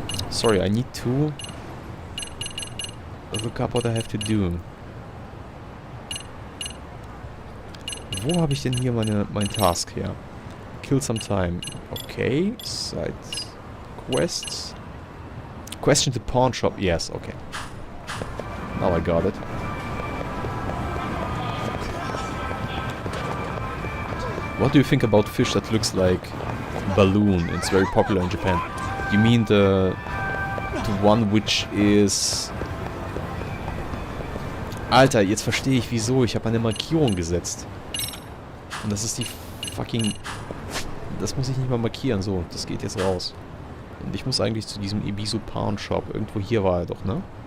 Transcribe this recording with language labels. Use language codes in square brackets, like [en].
[en] Sorry, I need to look up what I have to do. [de] Wo habe ich denn hier mein Task her? [en] Kill some time. Okay, side quests. Question the pawn shop. Yes, okay. Now I got it. What do you think about fish that looks like balloon? It's very popular in Japan. You mean the one which is... [de] Alter, jetzt verstehe ich wieso. Ich habe eine Markierung gesetzt. Und das ist die fucking... Das muss ich nicht mal markieren. So, das geht jetzt raus. Und ich muss eigentlich zu diesem Ebisu Pawn Shop. Irgendwo hier war er doch, ne?